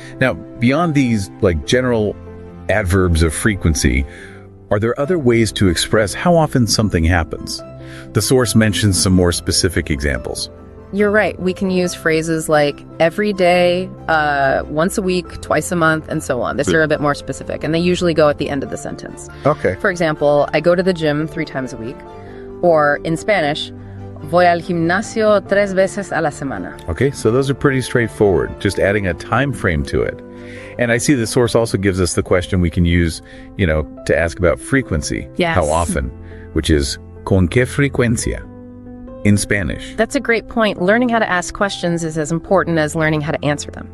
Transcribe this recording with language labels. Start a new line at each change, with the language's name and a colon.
English: Now, beyond these like general adverbs of frequency, are there other ways to express how often something happens? The source mentions some more specific examples. You're right. We can use phrases like every day, once a week, twice a month, and so on. These are a bit more specific, and they usually go at the end of the sentence. Okay. For example, I go to the gym 3 times a week. Or in Spanish,
Spanish: voy al gimnasio 3 veces a la semana.
English: Okay, so those are pretty straightforward, just adding a time frame to it. And I see the source also gives us the question we can use, to ask about frequency. Yes. How often, which is
Spanish: con qué frecuencia.
English: in Spanish? That's a great point. Learning how to ask questions is as important as learning how to answer them.